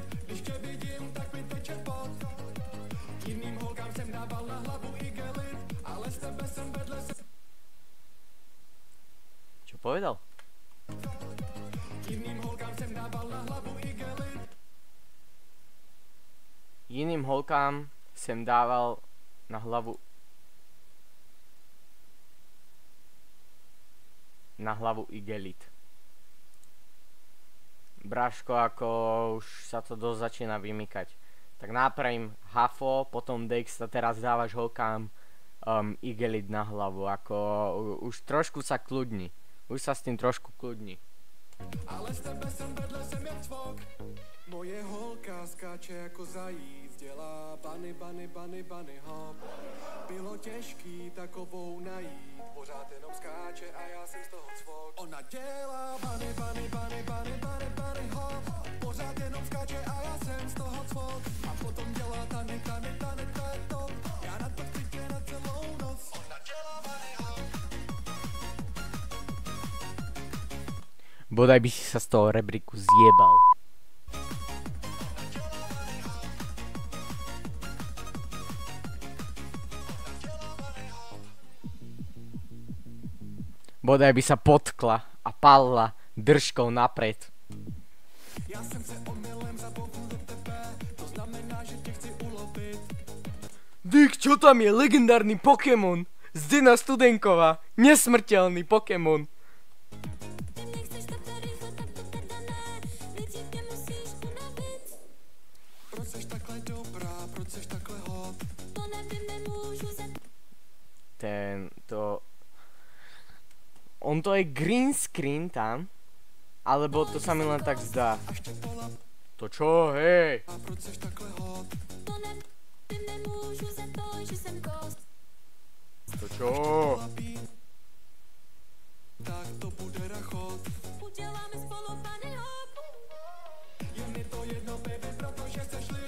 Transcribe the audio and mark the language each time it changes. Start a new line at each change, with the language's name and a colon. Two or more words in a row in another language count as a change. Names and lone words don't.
Czech: Když tě vidím, tak mi teče pot. Jiným holkám jsem dával na hlavu igelit, ale s tebe jsem vedle se...
Slovak: Čo povedal?
Czech: Jiným holkám jsem dával na hlavu igelit. Jiným holkám sem dával na hlavu igelit.
Slovak: Bráško, ako už sa to dosť začína vymykať. Tak nápravím hafo, potom Dex a teraz dávaš holkám igelit na hlavu. Ako už trošku sa kľudni. Už sa s tým trošku kľudni.
Czech: Ale s tebe jsem vedle, jsem jak cvok. Moje holka skáče jako zajíc, dělá
English: bunny hop.
Czech: Bylo těžký takovou najít, pořád jenom skáče a já jsem z toho cvok. Ona dělá
English: bunny hop.
Czech: Pořád jenom skáče a já jsem z toho cvok. A potom dělá tany, to je top. Já na to chci na celou noc. Ona dělá
English: bunny hop.
Slovak: Bodaj by si sa z toho rebríku zjebal. Bodaj by sa potkla a palila držkou napred.
Czech: Já jsem se omylem zabouknul do tebe, to znamená, že tě chci ulovit.
Slovak: Dick, čo tam je? Legendárny Pokémon. Zdena Studenková. Nesmrteľný Pokémon.
Czech: Ty nechceš takhle rychle, tak to teda ne. Nejdřív mě musíš unavit. Proč seš takhle dobrá, proč seš takhle hot? To nevím, nemůžu
Slovak: On to je
English: green screen
Slovak: tam, alebo to sa mi len tak zdá. To čo, hej?
Czech: A proč seš takhle hot? To nevím, nemůžu za to, že jsem ghost.
Slovak: To čo?
Czech: Tak to bude rachot. Uděláme spolu
English: bunny hop.
Czech: Je mi to jedno, baby, protože seš lid.